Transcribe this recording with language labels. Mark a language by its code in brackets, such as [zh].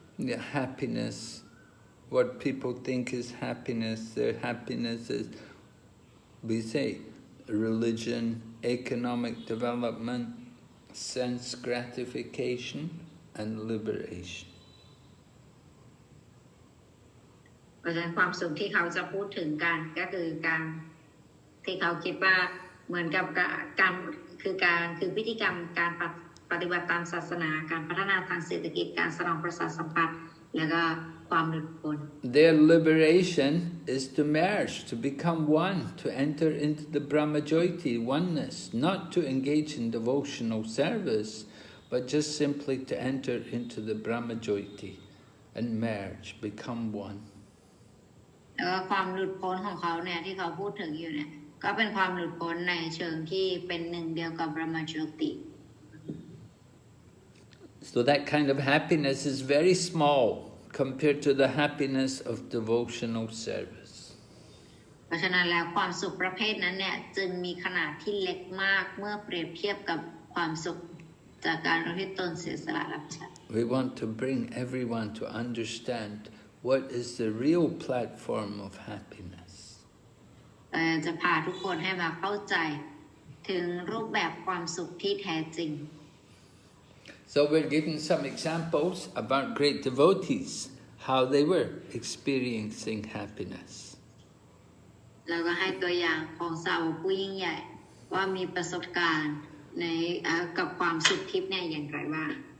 [en] Yeah, happiness, what people think is happiness, their happiness is, we say, religion, economic development, sense gratification, and liberation. [th] เพราะฉะนั้นความสุขที่เขาจะพูดถึงกันก็คือการที่เขาคิดว่าเหมือนกับการคือพิธีกรรมการปฏิบัติตามศาสนาการพัฒนาทางเศรษฐกิจการสนองประสาทสัมผัสแล้วก็ความหลุดพ้น [en] Their liberation is to merge, to become one, to enter into the Brahmajyoti, oneness, not to engage in devotional service, but just simply to enter into the Brahmajyoti and merge, become one. [th] แล้วก็ความหลุดพ้นของเขาเนี่ยที่เขาพูดถึงอยู่เนี่ยก็เป็นความหลุดพ้นในเชิงที่เป็นหนึ่งเดียวกับ Brahmajyoti. [en] So that kind of happiness is very small compared to the happiness of devotional service. [th] เพราะฉะนั้นแล้วความสุขประเภทนั้นเนี่ยจึงมีขนาดที่เล็กมากเมื่อเปรียบเทียบกับความสุขจากการอุทิศตนเสียสละรับใช้ [en] We want to bring everyone to understand what is the real platform of happiness. [th] จะพาทุกคนให้มาเข้าใจถึงรูปแบบความสุขที่แท้จริง [en] So we're giving some examples about great devotees, how they were experiencing happiness. [th] แล้วก็ให้ตัวอย่างของสาวกผู้ยิ่งใหญ่ว่ามีประสบการณ์ในกับความสุขทิพย์เนี่ยอย่างไรบ้าง